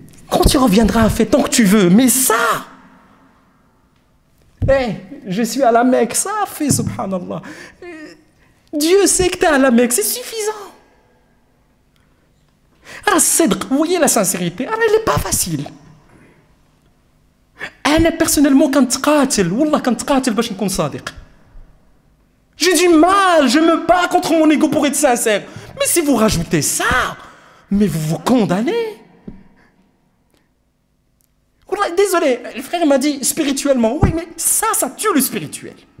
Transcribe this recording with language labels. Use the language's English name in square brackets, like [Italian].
[French] Quand tu reviendras, fais tant que tu veux, mais ça... Hey, je suis à la Mecque, ça fait subhanallah. Dieu sait que tu es à la Mecque, c'est suffisant. Alors, vous voyez la sincérité, alors, elle n'est pas facile. [Arabic] أنا [French] personnellement [Arabic] كنتقاتل والله كنتقاتل باش نكون صادق. [French] J'ai du mal, je me bats contre mon ego pour être sincère. Mais si vous rajoutez ça, mais vous vous condamnez. Désolé, le frère m'a dit spirituellement. Oui, mais ça tue le spirituel.